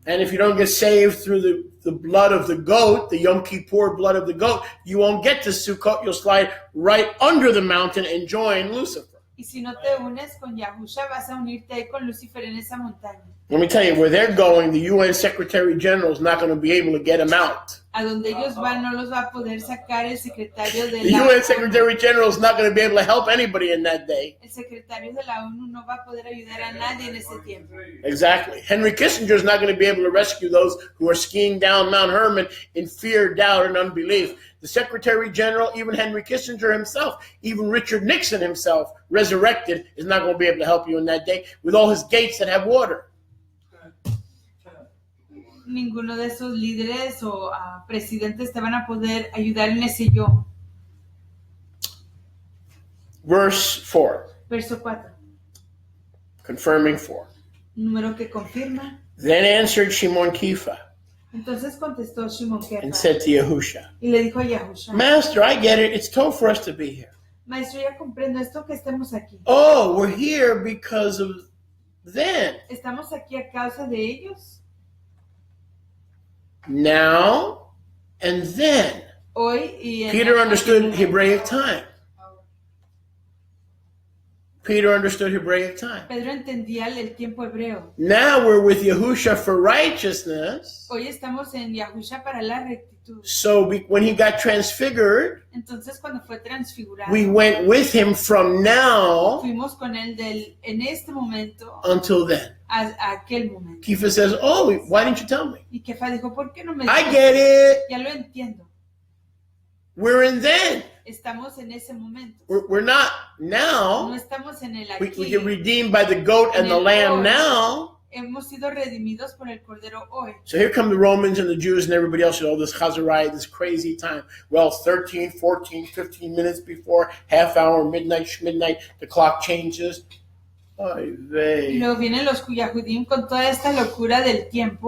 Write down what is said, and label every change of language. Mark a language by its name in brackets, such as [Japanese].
[English] And if you don't get saved through the blood of the goat, the Yom Kippur blood of the goat, you won't get to Sukkot. You'll slide right under the mountain and join Lucifer. [Spanish] Y si no te unes con Yahusha, vas a unirte ahí con Lucifer en esa montaña. [English] Let me tell you, where they're going, the UN Secretary General is not going to be able to get them out. [Spanish] A donde ellos van no los va a poder sacar el secretario de [English] The [Spanish] la [English] UN Secretary General is not going to be able to help anybody in that day. [Spanish] El secretario de la ONU no va a poder ayudar a nadie en ese tiempo. [English] Exactly. Henry Kissinger is not going to be able to rescue those who are skiing down Mount Hermon in fear, doubt, and unbelief. The Secretary General, even Henry Kissinger himself, even Richard Nixon himself, resurrected, is not going to be able to help you in that day with all his gates that have water. [Spanish] Ninguno de esos líderes o presidentes te van a poder ayudar en ese yo. [English] Verse 4, [Spanish] Verso 4. [English] confirming 4. [Spanish] Número que confirma. [English] Then answered Shimon Kifa [Spanish] Entonces contestó Shimon Kefa [English] and said to Yahusha, [Spanish] y le dijo a Yahusha, [English] Master, I get it. It's tough for us to be here. [Spanish] Maestro, ya comprendo esto que estemos aquí. [English] Oh, we're here because of then. [Spanish] ¿Estamos aquí a causa de ellos? [English] Now and then. [Spanish] Hoy y en [English] Peter understood Hebraic time. Peter understood Hebraic time. [Spanish] Pedro entendía el tiempo hebreo. [English] Now we're with Yahusha for righteousness. [Spanish] Hoy estamos en Yahusha para la rectitud. [English] So when he got transfigured, [Spanish] Entonces cuando fue transfigurado, [English] we went with him from now [Spanish] fuimos con él en este momento [English] until then. [Spanish] a aquel momento. [English] Kifa says, oh, why didn't you tell me? [Spanish] Y Kefa dijo, ¿por qué no me [English] I [Spanish] dijiste? [English] get it. [Spanish] Ya lo entiendo. [English] We're in then. [Spanish] Estamos en ese momento. [English] We're not [Spanish] No [English] now. [Spanish] estamos en el [English] We [Spanish] aquí. [English] get redeemed by the goat and the lamb now. [Spanish] Hemos sido redimidos por el Cordero hoy. [English] So here come the Romans and the Jews and everybody else, this Chazariah, this crazy time. Well, 13, 14, 15 minutes before, half hour, midnight, the clock changes. [Yiddish] Oy [Spanish] Y [Yiddish] vey. [Spanish] luego vienen los Yahudim con toda esta locura del tiempo.